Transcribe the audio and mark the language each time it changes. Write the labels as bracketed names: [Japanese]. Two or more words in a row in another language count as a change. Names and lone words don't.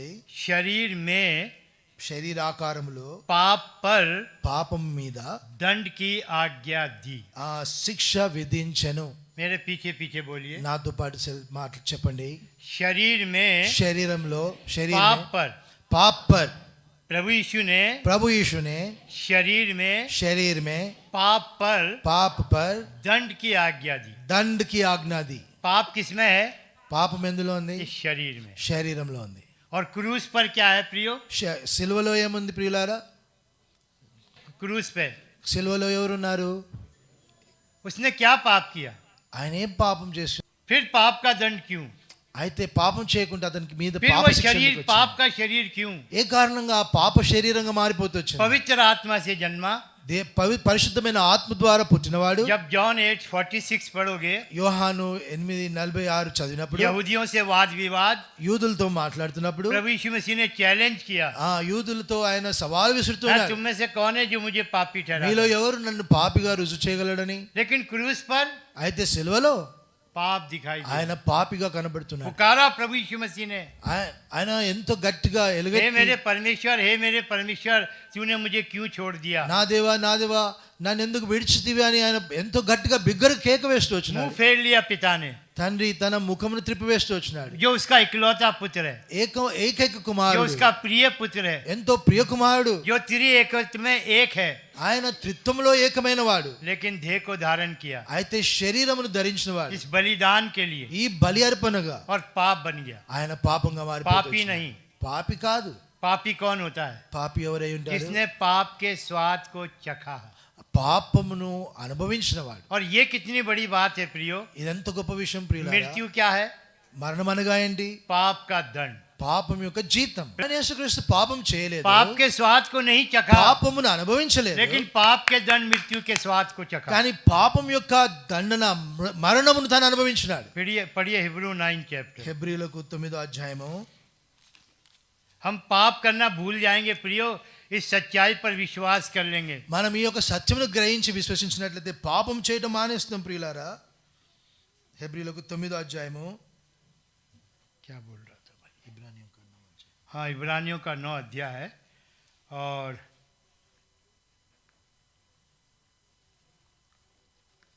[Hindi] शरीर में [Telugu] శరీరాకారములో [Hindi] पाप पर [Telugu] పాపం మీద [Hindi] दंड की आज्ञा दी। [Telugu] ఆ శిక్ష విధించెను. [Hindi] मेरे पीछे पीछे बोलिए। [Telugu] నాతో పాటు మాట చెప్పండి. [Hindi] शरीर में [Telugu] శరీరంలో [Hindi] पाप पर पाप पर प्रभु यीशु ने प्रभु यीशु ने शरीर में पाप पर दंड की आज्ञा दी. पाप किसमें है? [Telugu] పాపం ఎందులో ఉంది? [Hindi] इस शरीर में। [Telugu] శరీరంలో ఉంది. [Hindi] और क्रूस पर क्या है प्रियो? [Telugu] సిలువలో ఏముంది ప్రియులారా? [Hindi] क्रूस पे [Telugu] సిలువలో ఎవరున్నారు? [Hindi] उसने क्या पाप किया? [Telugu] ఆయన ఏం పాపం చేశాడు? [Hindi] फिर पाप का दंड क्यों? [Telugu] అయితే పాపం చేయకుండా అతనికి మీద [Hindi] फिर [Telugu] పాప [Hindi] वो [Telugu] శిక్ష [Hindi] शरीर, [Telugu] ఎందుకు వచ్చింది? [Hindi] पाप का शरीर क्यों? [Telugu] ఏ కారణంగా ఆ పాప శరీరంగా మారిపోతూ వచ్చింది? [Hindi] पवित्र आत्मा से जन्मा। [Telugu] పరిశుద్ధమైన ఆత్మ ద్వారా పుట్టినవాడు. [Hindi] जब जॉन 8:46 पढ़ोगे, [Telugu] యోహాను 8:46 చదివినప్పుడు, [Hindi] यहूदियों से वाद विवाद, [Telugu] యూదులతో మాట్లాడుతున్నప్పుడు [Hindi] प्रभु यीशु मसीह ने चैलेंज किया, [Telugu] ఆ యూదులతో ఆయన సవాల్ విసురుతున్నాడు, [Hindi] तुम में से कौन है जो मुझे पापी [Telugu] మీలో [Hindi] ठहरा? [Telugu] ఎవరు నన్ను పాపిగా రుజువు చేయగలడని. [Hindi] लेकिन क्रूस पर [Telugu] అయితే సిలువలో [Hindi] पाप दिखाई दिया। [Telugu] ఆయన పాపిగా కనబడుతున్నాడు. [Hindi] पुकारा प्रभु यीशु मसीह ने, [Telugu] ఆయన ఎంతో గట్టిగా [Hindi] हे [Telugu] ఎలుగెత్తి, [Hindi] मेरे परमेश्वर तूने मुझे क्यों छोड़ दिया? [Telugu] నా దేవా నన్ను ఎందుకు విడిచితివి అని ఆయన ఎంతో గట్టిగా బిగ్గర కేక వేస్తూ [Hindi] मुंह [Telugu] వచ్చినాడు. [Hindi] फेर लिया पिता ने, [Telugu] తండ్రి తన ముఖమును త్రిప్పివేస్తూ వచ్చినాడు. [Hindi] जो उसका इकलौता पुत्र है, [Telugu] ఏకైక [Hindi] जो [Telugu] కుమారుడు, [Hindi] उसका प्रिय पुत्र है, [Telugu] ఎంతో ప్రియ కుమారుడు, [Hindi] जो त्रिएकत्व में एक है, [Telugu] ఆయన త్రిత్వంలో ఏకమైన వాడు. [Hindi] लेकिन देह को धारण किया [Telugu] అయితే శరీరమును ధరించిన వాడు [Hindi] इस बलिदान के लिए [Telugu] ఈ బలి అర్పణగా [Hindi] और पाप बन गया। [Telugu] ఆయన పాపంగా [Hindi] पापी [Telugu] మారిపోయాడు. [Hindi] नहीं। [Telugu] పాపి కాదు. [Hindi] पापी कौन होता है? [Telugu] పాపి ఎవరై ఉంటారు? [Hindi] जिसने पाप के स्वाद को चखा। [Telugu] పాపమును అనుభవించిన వాడు. [Hindi] और ये कितनी बड़ी बात है प्रियो। [Telugu] ఇదెంత గొప్ప విషయం ప్రియులారా. [Hindi] मृत्यु क्या है? [Telugu] మరణం అనగా ఏంటి? [Hindi] पाप का दंड। [Telugu] పాపం యొక్క జీతం. యేసుక్రీస్తు పాపం చేయలేదు, [Hindi] पाप के स्वाद को नहीं चखा, [Telugu] పాపమును అనుభవించలేదు, [Hindi] लेकिन पाप के दंड मृत्यु के स्वाद को चखा। [Telugu] కానీ పాపం యొక్క దండన మరణమును తాను అనుభవించినాడు. [Hindi] पढ़िए हिब्रू 9 चैप्टर। [Telugu] హెబ్రీయులకు 9వ అధ్యాయము. [Hindi] हम पाप करना भूल जाएंगे प्रियो, इस सच्चाई पर विश्वास कर लेंगे। [Telugu] మనం ఈ యొక్క సత్యమును గ్రహించి విశ్వసించినట్లయితే పాపం చేయడం మానేస్తాం ప్రియులారా. హెబ్రీయులకు 9వ అధ్యాయము. [Hindi] क्या बोल रहा था भाई? हाँ, इब्रानियों का 9 अध्याय है और